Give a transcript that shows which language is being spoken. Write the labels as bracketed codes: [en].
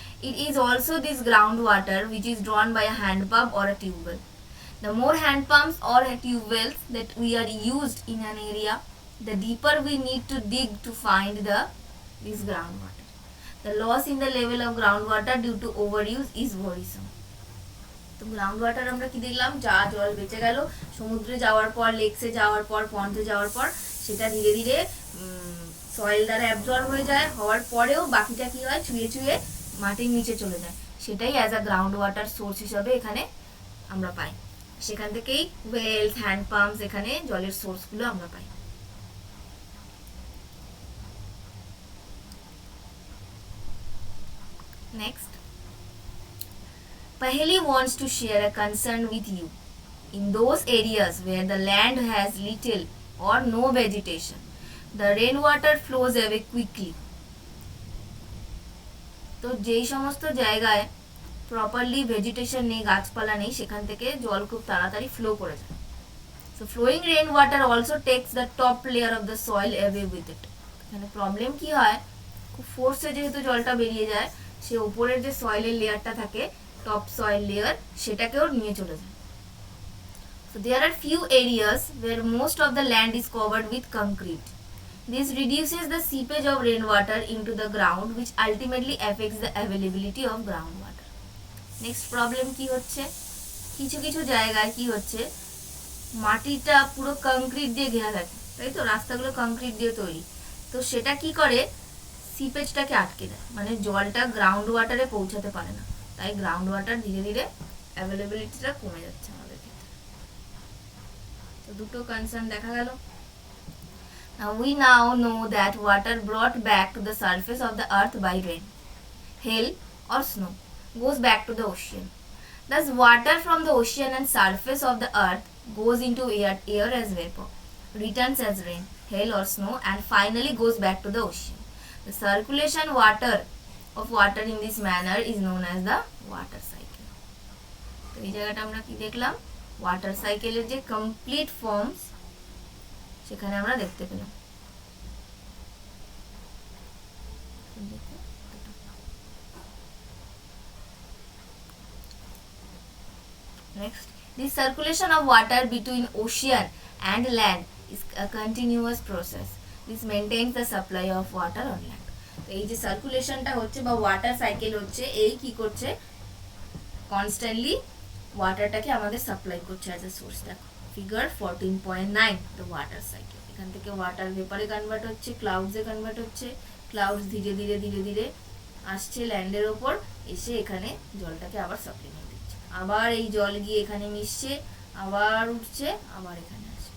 [en] It is also this groundwater which is drawn by a hand pump or a tube well. The more hand pumps or tube wells that we are used in an area, the deeper we need to dig to find this groundwater. The loss in the level of groundwater due to overuse is worrisome. [bn] তো ground water আমরা কি দেখলাম, যা জল বেঁচে গেল সমুদ্রে যাওয়ার পর, লেকসে যাওয়ার পর, পন্ডে যাওয়ার পর, সেটা ধীরে ধীরে সয়েল দ্বারা অ্যাবজর্ব হয়ে যায়, হওয়ার পরেও বাকিটা কি হয়, চুয়ে চুয়ে মাটির নিচে চলে যায়। সেটাই as a ground water source হিসাবে এখানে আমরা পাই। সেখান থেকেই ওয়েলস, হ্যান্ড পাম্পস, এখানে জলের সোর্সগুলো আমরা পাই। [en] Next, Paheli wants to share a concern with you. In those areas where the land has little or no vegetation, the rainwater flows away quickly. [bn] তো যেই সমস্ত জায়গায় প্রপারলি ভেজিটেশন নেই, গাছপালা নেই, সেখান থেকে জল খুব তাড়াতাড়ি ফ্লো করে যায়। [en] So flowing rainwater also takes the top layer of the soil away with it. [bn] এখানে প্রবলেম কি হয়, খুব ফোর্সে যেহেতু জলটা বেরিয়ে যায়, সে উপরের যে সয়েলের লেয়ারটা থাকে, টপ সয়েল লেয়ার, সেটাকেও নিয়ে চলে যায়। [en] So there are few areas where most of the land is covered with concrete. This reduces the seepage of rainwater into the ground, which ultimately affects the availability of groundwater. Next problem [bn] কি হচ্ছে, কিছু কিছু জায়গায় কি হচ্ছে, মাটিটা পুরো concrete দিয়ে ঘেরা থাকে, তাই তো, রাস্তাগুলো কংক্রিট দিয়ে তৈরি, তো সেটা কি করে, সিপেজটাকে আটকে দেয়, মানে জলটা গ্রাউন্ড ওয়াটারে পৌঁছাতে পারে না, তাই গ্রাউন্ড ওয়াটার ধীরে ধীরে অ্যাভেলেবিলিটিটা কমে যাচ্ছে আমাদের ক্ষেত্রে। তো দুটো কনসার্ন দেখা গেল। [en] Now we now know that water brought back to the surface of the earth by rain, hail or snow goes back to the ocean. Thus water from the ocean and surface of the earth goes into air as vapor, returns as rain, hail or snow, and finally goes back to the ocean. The circulation of water in this manner is known as the water cycle. [bn] তো এই জায়গাটা আমরা কি দেখলাম, water সাইকেলের যে complete forms সেখানে আমরা দেখতে পেলাম। [en] Next, the circulation of water between ocean and land is a continuous process. This maintains the supply of water on land. [bn] তো এই যে সার্কুলেশনটা হচ্ছে বা ওয়াটার সাইকেল হচ্ছে, এই কি করছে, কনস্ট্যান্টলি ওয়াটারটাকে আমাদের সাপ্লাই করছে অ্যাজ এ সোর্স। দেখো ফিগার 14.9, দ্য ওয়াটার সাইকেল। এখান থেকে ওয়াটার ভেপারে কনভার্ট হচ্ছে, ক্লাউডসে কনভার্ট হচ্ছে, ক্লাউডস ধীরে ধীরে ধীরে ধীরে আসছে ল্যান্ডের ওপর, এসে এখানে জলটাকে আবার সাপ্লিমেন্ট দিচ্ছে, আবার এই জল গিয়ে এখানে মিশছে, আবার উঠছে, আবার এখানে আসছে।